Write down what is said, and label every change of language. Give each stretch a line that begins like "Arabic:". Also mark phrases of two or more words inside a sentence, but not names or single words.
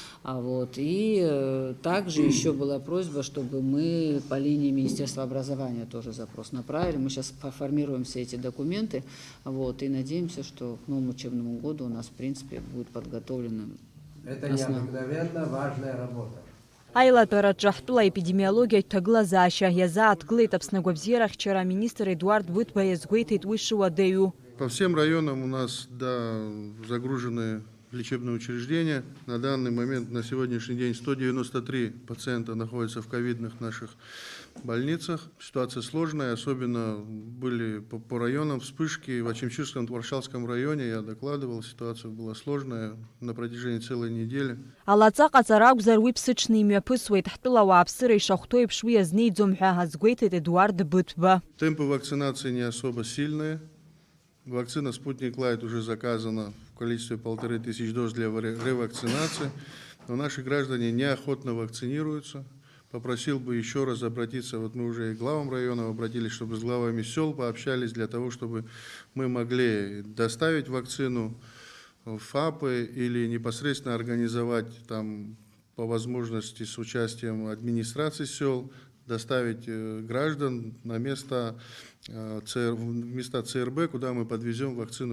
Russian: И также еще была просьба, чтобы мы по линии Министерства образования тоже запрос направили. Мы сейчас формируем все эти документы, и надеемся, что к новому учебному году у нас, в принципе, будет подготовлена. Это необыкновенно важная работа.
Abkhazian: Аилатәараҿы ҳтәыла эпидемиологиатә ҭагылазаашьа иазааҭгылеит Аԥсны агәабзиарахьчара аминистр Эдуард Бытба иазгәеиҭеит уи шыуадаҩу.
Russian: По всем районам у нас загружены лечебные учреждения. На данный момент, на сегодняшний день, 193 пациента находятся в ковидных наших больницах. Ситуация сложная, особенно были по районам вспышки. В Ачимчирском, Варшавском районе я докладывал, ситуация была сложная на протяжении целой недели.
Abkhazian: Алаҵаҟаҵара акәзар уи ԥсыҽны имҩаԥысуеит ҳтәыла ауааԥсыра ишахәҭоу еиԥш уи азнеиӡом ҳәа азгәеиҭеит Эдуард Бытба.
Russian: Темпы вакцинации не особо сильные. Вакцина «Спутник Лайт» уже заказана в количестве 1500 доз для ревакцинации, но наши граждане неохотно вакцинируются. Попросил бы еще раз обратиться, мы уже и к главам районов обратились, чтобы с главами сел пообщались для того, чтобы мы могли доставить вакцину в ФАПы или непосредственно организовать там по возможности с участием администрации сел, доставить граждан на места ЦРБ, куда мы подвезем вакцину.